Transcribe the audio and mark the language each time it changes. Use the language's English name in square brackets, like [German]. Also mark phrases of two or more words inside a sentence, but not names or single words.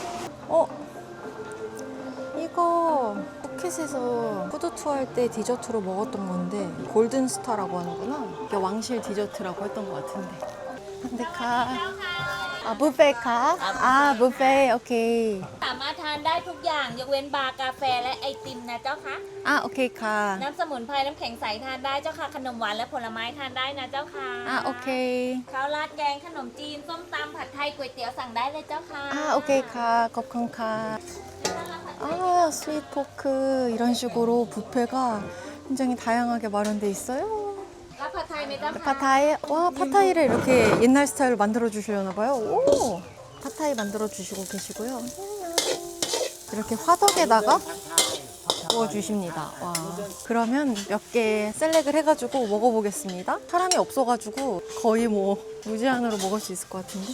[Korean] 이거 포켓에서 푸드투어 할 때 디저트로 먹었던 건데 골든스타라고 하는구나. 이게 왕실 디저트라고 했던 것 같은데. 근데 뷔페 뷔페 오케이. [Thai] สามารถทานได้ทุกอย่างยกเว้นบาร์กาแฟและไอติมนะเจ้าค่ะ [Korean] 오케이 [Thai] น้ำสมุนไพรน้ำแข็งใสทานได้เจ้าค่ะขนมหวานและผลไม้ทานได้นะเจ้าค่ะ [Korean] 오케이 [Thai] ข้าวราดแกงขนมจีนส้มตำผัดไทยก๋วยเตี๋ยวสั่งได้เลยเจ้าค่ะ [Korean] 오케이 거콘 스윗 포크 이런 식으로 뷔페가 굉장히 다양하게 마련돼 있어요. [Thai] รับผัดไทยไหมเจ้าค่ะ [Korean] 파타이 파타이를 이렇게 옛날 스타일로 만들어 주시려나 봐요. 오 파타이 만들어 주시고 계시고요. 이렇게 화덕에다가 구워 주십니다. 와 그러면 몇 개 셀렉을 해가지고 먹어보겠습니다. 사람이 없어가지고 거의 뭐 무제한으로 먹을 수 있을 것 같은데.